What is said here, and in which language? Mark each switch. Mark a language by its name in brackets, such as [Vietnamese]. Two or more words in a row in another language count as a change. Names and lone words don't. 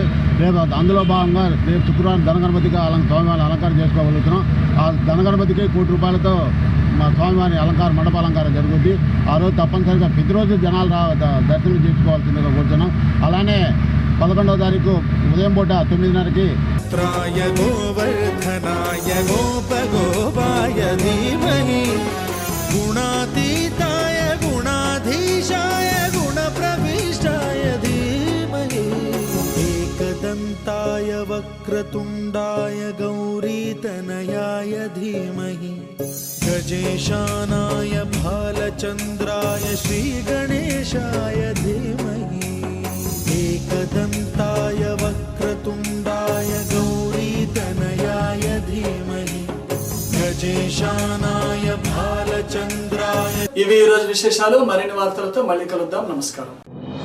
[Telugu] రేపు అందులో భాగంగా రేపు శుక్రవారం ధనగణపతిగా స్వామివారిని అలంకారం చేసుకోగలుగుతున్నాం. ఆ ధనగణపతికి ₹1,00,00,000 మా స్వామివారి మండప అలంకారం జరుగుద్ది. ఆ రోజు తప్పనిసరిగా ప్రతిరోజు జనాలు దర్శనం చేసుకోవాల్సిందిగా కూర్చున్నాం. అలానే 11వ తారీఖు ఉదయం పూట 9:30కి [Sanskrit] गोवर्धनाय गोपगोपाय धीमहि गुणातीताय गुणाधीशाय गुणप्रविष्टाय धीमहि एकदन्ताय वक्रतुण्डाय गौरीतनयाय धीमहि गजेशानाय भालचन्द्राय श्रीगणेशाय धीमहि एकदन्ताय वक्रतुण्डाय गौरीतनयाय धीमहि गजेशानाय भालचन्द्राय. [Telugu] ఇవి ఈ రోజు విశేషాలు. మరిన్ని వార్తలతో మళ్ళీ కలుద్దాం. నమస్కారం.